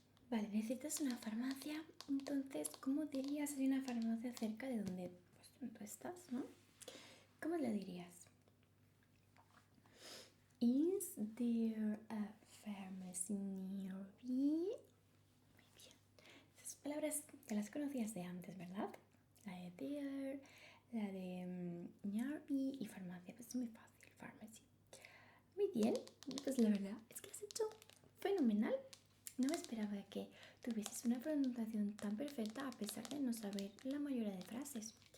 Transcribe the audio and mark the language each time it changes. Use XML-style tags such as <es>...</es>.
<es>necesitas una farmacia, entonces, ¿cómo dirías si hay una farmacia cerca de donde pues, tú estás, ¿no? ¿Cómo le dirías?</es> <en>Is there a pharmacy near me?</en> <es>Muy bien. Esas palabras te las conocías de antes, ¿verdad? La de there, la de near me y farmacia. Pues es muy fácil, pharmacy. Muy bien, pues la verdad es que has hecho fenomenal. No me esperaba que tuvieses una pronunciación tan perfecta a pesar de no saber la mayoría de frases.</es>